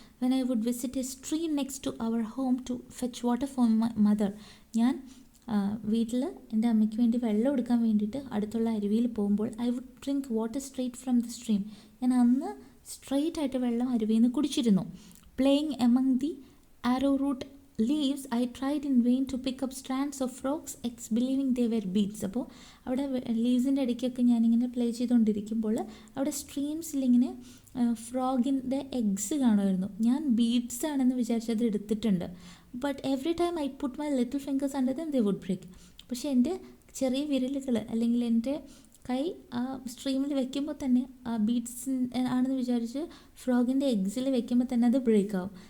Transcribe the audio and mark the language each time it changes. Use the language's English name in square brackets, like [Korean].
[English] When I would visit a stream next to our home to fetch water for my mother. [Malayalam] ഞാൻ വീട്ടിൽ എൻ്റെ അമ്മയ്ക്ക് വേണ്ടി വെള്ളം എടുക്കാൻ വേണ്ടിയിട്ട് അടുത്തുള്ള അരുവിയിൽ പോകുമ്പോൾ [English] I would drink water straight from the stream. [Malayalam] ഞാൻ അന്ന് സ്ട്രെയിറ്റ് ആയിട്ട് വെള്ളം അരുവിയിൽ നിന്ന് കുടിച്ചിരുന്നു. [English] Playing among the arrowroot leaves, I tried in vain to pick up strands of frogs eggs believing they were beads. [Malayalam] അപ്പോൾ അവിടെ ലീവ്സിൻ്റെ ഇടയ്ക്കൊക്കെ ഞാനിങ്ങനെ പ്ലേ ചെയ്തുകൊണ്ടിരിക്കുമ്പോൾ അവിടെ സ്ട്രീംസിലിങ്ങനെ ഫ്രോഗിൻ്റെ എഗ്സ് കാണുമായിരുന്നു. ഞാൻ ബീഡ്സ് ആണെന്ന് വിചാരിച്ചത് എടുത്തിട്ടുണ്ട്. [English] But every time I put my little fingers under them they would break. [Malayalam] പക്ഷേ എൻ്റെ ചെറിയ വിരലുകൾ അല്ലെങ്കിൽ എൻ്റെ കൈ ആ സ്ട്രീമിൽ വെക്കുമ്പോൾ തന്നെ ആ ബീഡ്സ് ആണെന്ന് വിചാരിച്ച് ഫ്രോഗിൻ്റെ എഗ്സിൽ വെക്കുമ്പോൾ തന്നെ അത് ബ്രേക്ക് ആവും.